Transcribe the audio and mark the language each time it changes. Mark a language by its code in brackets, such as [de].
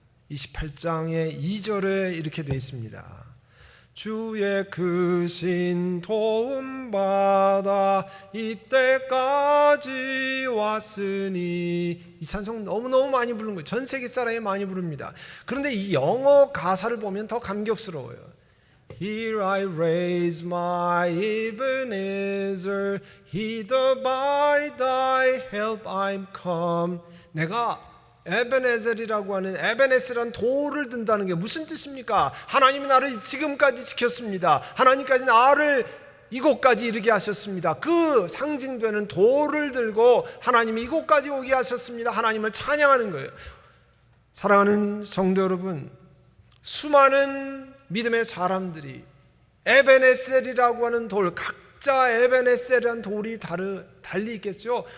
[ko] 28장의 2절에 이렇게 되어 있습니다. 주의 크신 도움 받아 이때까지 왔으니. 이 찬송 너무너무 많이 부르는 거예요. 전 세계 사람이 많이 부릅니다. 그런데 이 영어 가사를 보면 더 감격스러워요. [en] Here I raise my Ebenezer, hither by thy help I'm come. [ko] 내가 에베네셀이라고 하는 에베네스라는 돌을 든다는 게 무슨 뜻입니까? 하나님이 나를 지금까지 지켰습니다. 하나님까지 나를 이곳까지 이르게 하셨습니다. 그 상징되는 돌을 들고 하나님이 이곳까지 오게 하셨습니다. 하나님을 찬양하는 거예요. 사랑하는 성도 여러분, 수많은 믿음의 사람들이 에베네셀이라고 하는 돌, 각자 에베네셀이라는 돌이 달리 있겠죠.